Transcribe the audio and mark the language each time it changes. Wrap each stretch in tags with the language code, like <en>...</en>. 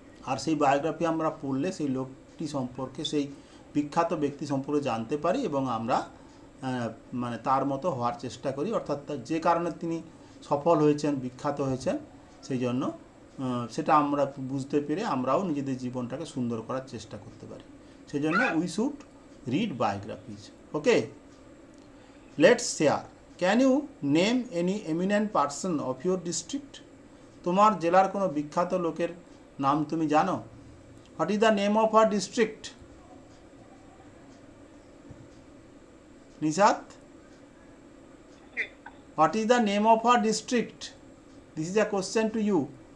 <bn>আর সেই বায়োগ্রাফি আমরা পড়লে সেই লোকটি সম্পর্কে, সেই বিখ্যাত ব্যক্তি সম্পর্কে জানতে পারি এবং আমরা মানে তার মতো হওয়ার চেষ্টা করি, অর্থাৎ যে কারণে তিনি সফল হয়েছেন, বিখ্যাত হয়েছেন, সেই জন্য সেটা আমরা বুঝতে পেরে আমরাও নিজেদের জীবনটাকে সুন্দর করার চেষ্টা করতে পারি। সেই জন্য</bn> <en>We should read biographies. Okay, let's share. Can you name any eminent person of your district?</en> <bn>তোমার জেলার কোনো বিখ্যাত লোকের নাম তুমি জানো?</bn> <en>What is the name of our district? Nishat, what is the name of our district? This is a question to you.</en>